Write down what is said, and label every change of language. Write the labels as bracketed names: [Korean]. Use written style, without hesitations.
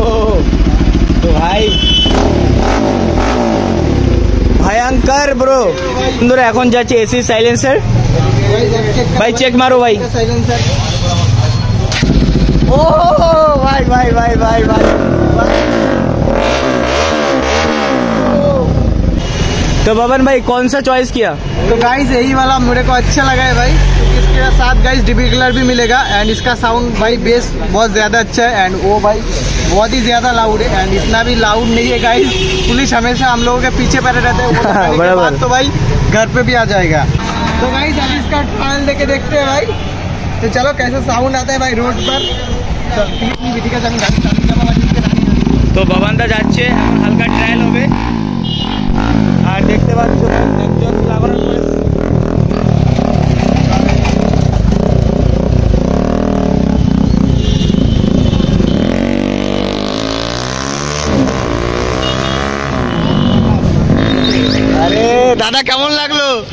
[Hindi] ओ ओ तो भाई [Bangla] ভয়ঙ্কর ব্রো। বন্ধুরা এখন যাচ্ছে এসি সাইলেন্সার, ভাই চেক মারো ভাই। [Hindi] साइलेंसर ओ भाई भाई भाई भाई भाई तो बबन भाई कौन सा चॉइस किया? तो गाइस यही वाला मेरे को अच्छा लगा है भाई, क्योंकि इसके साथ गाइस डीबी कलर भी मिलेगा एंड इसका साउंड भाई बेस बहुत ज्यादा अच्छा है एंड वो भाई बहुत ही ज्यादा लाउड है एंड इतना भी लाउड नहीं है गाइस। पुलिस हमेशा हम लोगों के पीछे पड़े रहते हैं, वो लगाने के बाद तो भाई घर पे भी आ जाएगा। तो गाइस अभी इसका ट्रायल देके देखते हैं भाई, तो चलो कैसा साउंड आता है भाई रोड पर। [Bangla] তো বাবান্দা যাচ্ছে, এখন হালকা ট্রায়াল হবে, আর দেখতে পাচ্ছ এক্সজস্ট লাগানোর পরে আরে দাদা কেমন লাগলো?